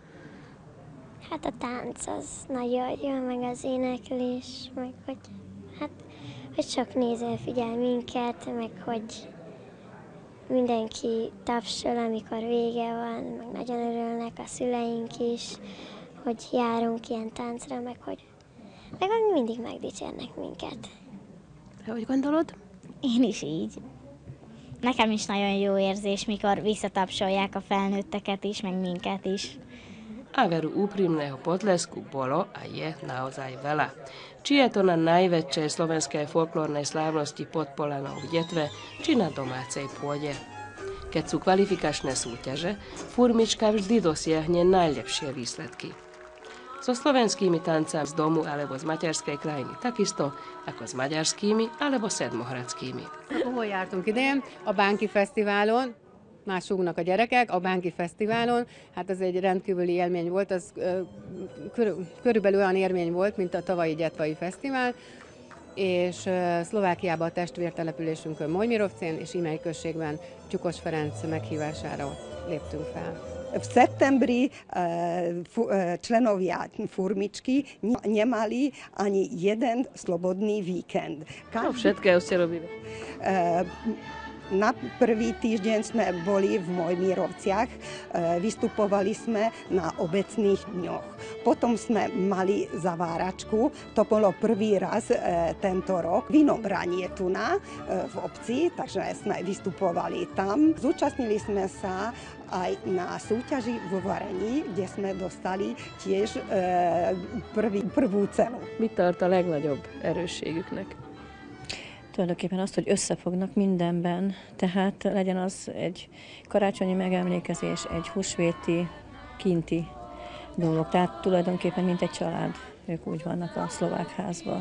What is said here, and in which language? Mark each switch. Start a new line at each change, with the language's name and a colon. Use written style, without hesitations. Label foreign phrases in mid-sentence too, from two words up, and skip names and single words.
Hungarian: Hát a tánc az nagyon jó, meg az éneklés, meg hogy sok néző figyel minket, meg hogy mindenki tapsol, amikor vége van, meg nagyon örülnek a szüleink is, hogy járunk ilyen táncra, meg hogy mindig megdicsérnek minket. Te hogy gondolod? Én is így. Nekem is nagyon jó érzés, mikor visszatapsolják a felnőtteket is, meg minket is.
Slovak: A veru úprimného potlesku bolo a je naozaj veľa. Či je to na najväčšej slovenskej folklórnej slávnosti Podpolanou v Detve, či na domácej pôde. Keď sú kvalifikačné súťaže, furmička vždy dosiahne najlepšie výsledky. So slovenskými tancami z domu alebo z materskej krajiny takisto, ako s maďarskými alebo sedmohradskými.
Hungarian: Hol jártunk idén? A Bánki Fesztiválon. Már súgnak a gyerekek, a Bánki Fesztiválon. Hát ez egy rendkívüli élmény volt, az körülbelül olyan élmény volt, mint a tavalyi Gyetvai Fesztivál, és Szlovákiában a testvértelepülésünkön Mojmirovcén és Imei községben Tyukos Ferenc meghívására léptünk fel.
Slovak: V septembri členovia Furmičky nemali ani jeden slobodný víkend. Všetkého ste robili. Na prvý týždeň sme boli v Mojmirovciach, vystupovali sme na obecných dňoch. Potom sme mali zaváračku, to bolo prvý raz tento rok. Vinobranie tu v obci, takže sme vystupovali tam. Zúčastnili sme sa aj na súťaži vo varení, kde sme dostali tiež prvú cenu.
Hungarian: Mit tart a legnagyobb erősségüknek? Tulajdonképpen azt, hogy összefognak mindenben, tehát legyen az egy karácsonyi megemlékezés, egy húsvéti, kinti dolog, tehát tulajdonképpen mint egy család. ők úgy vannak a szlovák házban.